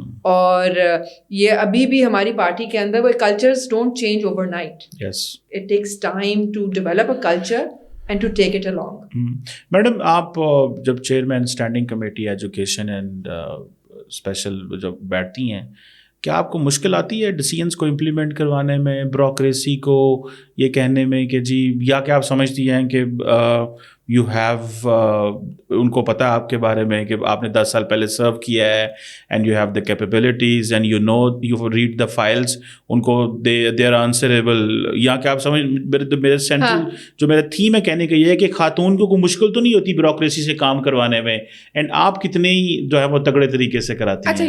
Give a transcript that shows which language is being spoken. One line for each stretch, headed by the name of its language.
Urdu: اور یہ ابھی بھی ہماری پارٹی کے اندر وہ
English: cultures don't change overnight. Yes. It takes time to develop a culture and to take it along.
Urdu: Madam, آپ جب chairman standing committee education and special جب بیٹھتی ہیں, کیا آپ کو مشکل آتی ہے ڈیسیژنس کو امپلیمنٹ کروانے میں, بیوروکریسی کو یہ کہنے میں کہ جی, یا کہ آپ سمجھتی ہیں کہ یو ہیو ان کو پتہ ہے آپ کے بارے میں کہ آپ نے 10 سال پہلے سرو کیا ہے, and you have the capabilities and you know you read the files, ان کو دے آر آنسریبل, یا کہ آپ سمجھ میرے سینٹرل جو میرا تھیم ہے کہنے کا یہ ہے کہ خاتون کو کوئی مشکل تو نہیں ہوتی بیوروکریسی سے کام کروانے میں, اینڈ آپ کتنے جو ہے وہ تگڑے طریقے سے کراتی ہیں.